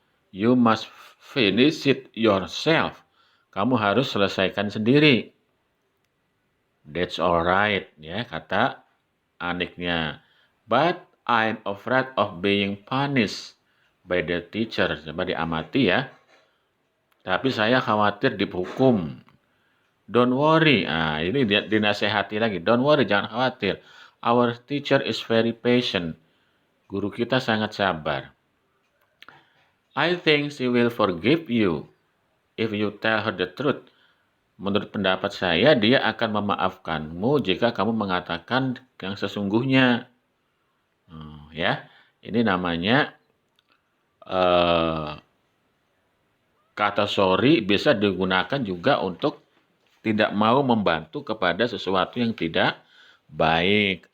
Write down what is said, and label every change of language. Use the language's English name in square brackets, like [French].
[English] You must finish it yourself. [Indonesian] Kamu harus selesaikan sendiri. [English] That's alright, [Indonesian] ya, kata Aniknya. [English] But I'm afraid of being punished by the teacher. [Indonesian] Coba diamati, ya. Tapi saya khawatir dihukum [English] Don't worry. [Indonesian] Ini dinasehati lagi. [English] Don't worry, [Indonesian] jangan khawatir. [English] Our teacher is very patient. [Indonesian] Guru kita sangat sabar. [English] I think she will forgive you if you tell her the truth. [Indonesian] Menurut pendapat saya, dia akan memaafkanmu jika kamu mengatakan yang sesungguhnya. Ya, ini namanya kata sorry bisa digunakan juga untuk tidak mau membantu kepada sesuatu yang tidak baik.